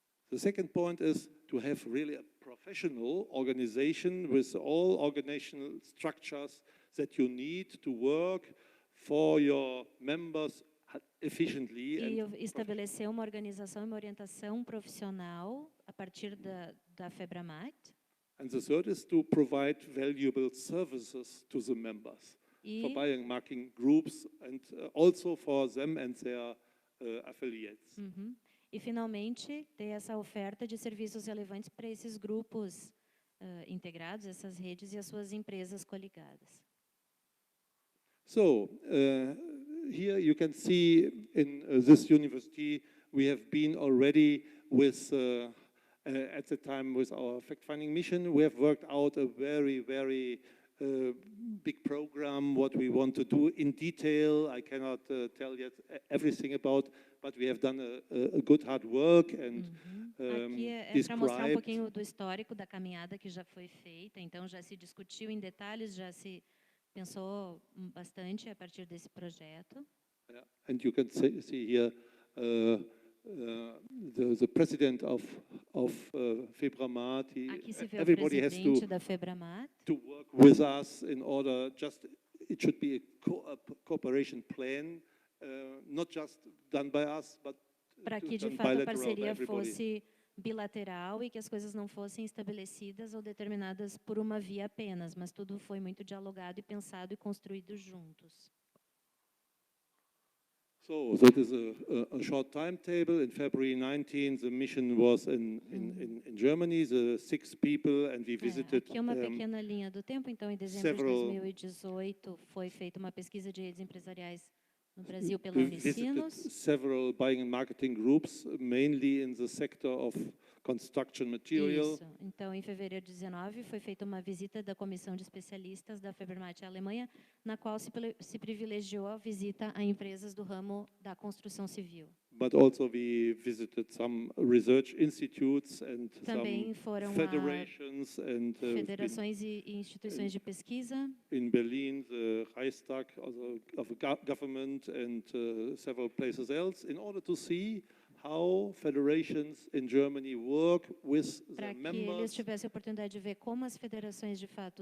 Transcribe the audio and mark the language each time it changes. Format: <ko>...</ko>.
<en>The second point is to have really a professional organization with all organizational structures that you need to work for your members efficiently.</en> <pt>E estabelecer uma organização e uma orientação profissional a partir da FEBRAMAT.</pt> <en>And the third is to provide valuable services to the members for buying marketing groups and also for them and their affiliates.</en> <pt>E, finalmente, ter essa oferta de serviços relevantes para esses grupos integrados, essas redes e as suas empresas coligadas.</pt> <en>So, here you can see in this university, we have been already with, at the time with our fact-finding mission, we have worked out a very, very big program, what we want to do in detail. I cannot tell yet everything about, but we have done a good hard work and</en> <pt>Aqui é para mostrar um pouquinho do histórico da caminhada que já foi feita. Então, já se discutiu em detalhes, já se pensou bastante a partir desse projeto.</pt> <en>Yeah. And you can see here the president of FEBRAMAT.</en> <pt>Aqui se vê</pt> <en>Everybody</en> <pt>o</pt> <en>has</en> <pt>presidente da FEBRAMAT.</pt> <en>to work with us in order. It should be a cooperation plan, not just done by us, but</en> <pt>para que de fato a parceria fosse bilateral e que as coisas não fossem estabelecidas ou determinadas por uma via apenas, mas tudo foi muito dialogado e pensado e construído juntos.</pt> <en>So that is a short timetable. In February 19, the mission was in Germany, the 6 people, and we visited.</en> <pt>Aqui é uma pequena linha do tempo. Então, em dezembro de 2018, foi feita uma pesquisa de redes empresariais no Brasil pela Unicinos.</pt> <en>Several buying and marketing groups, mainly in the sector of construction material.</en> <pt>Isso. Então, em fevereiro de 19, foi feita uma visita da comissão de especialistas da FEBRAMAT Alemanha, na qual se privilegiou a visita a empresas do ramo da construção civil.</pt> <en>But also we visited some research institutes and</en> <pt>Também</pt> <en>some federations and</en> <pt>federações e instituições de pesquisa.</pt> <en>In Berlin, the Reichstag of the government and several places else, in order to see how federations in Germany work with the members.</en> <pt>Para que eles tivessem a oportunidade de ver como as federações de fato</pt>